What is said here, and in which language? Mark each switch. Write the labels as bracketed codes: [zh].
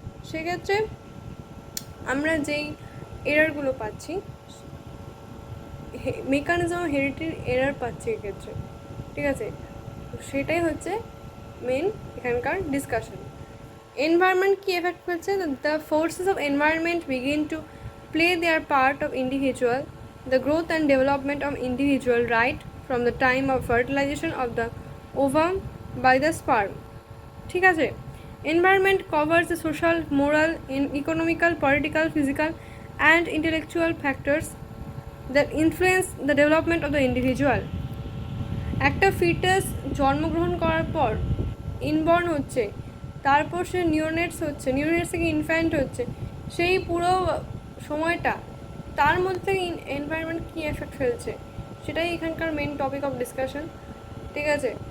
[bn] সেক্ষেত্রে আমরা যেই এরারগুলো পাচ্ছি, মেকানিজম হেরিডিটির এরার পাচ্ছি এক্ষেত্রে, ঠিক আছে, সেটাই হচ্ছে মেন এখানকার ডিসকাশন। [en] environment [bn] কী এফেক্ট করছে, [en] the forces of environment begin to play their part of individual the growth and development of individual right from the time of fertilization of the ovum by the sperm, [bn] ঠিক আছে। [en] Environment covers the social, moral, economical, political, physical, and intellectual factors that influence the development of the individual. [bn] একটা foetus জন্মগ্রহণ করার পর inborn হচ্ছে, তারপর সে নিওনেটস থেকে infant হচ্ছে, সেই পুরো সময়টা তার মধ্যে থেকে এনভায়রনমেন্ট কী এফেক্ট ফেলছে, সেটাই এখানকার মেন টপিক অফ ডিসকাশন, ঠিক আছে।